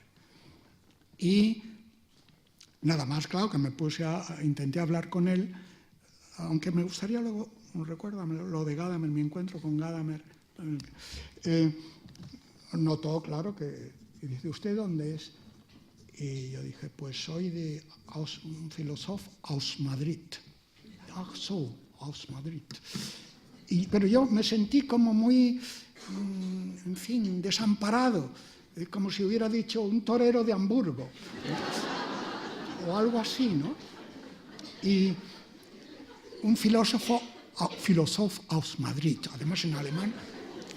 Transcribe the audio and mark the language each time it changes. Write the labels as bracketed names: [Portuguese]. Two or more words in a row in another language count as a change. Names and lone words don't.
[Spanish] Y nada más, claro, que intenté hablar con él, aunque me gustaría luego, recuérdame lo de Gadamer, mi encuentro con Gadamer, notó, claro, que dice: ¿usted dónde es? Y yo dije: pues soy un filósofo [German] aus Madrid. Ach so, aus Madrid. [Spanish] Pero yo me sentí como muy, desamparado, como si hubiera dicho un torero de Hamburgo, o algo así, ¿no? Y un filósofo [German] aus Madrid, [Spanish] además en alemán, ¿no?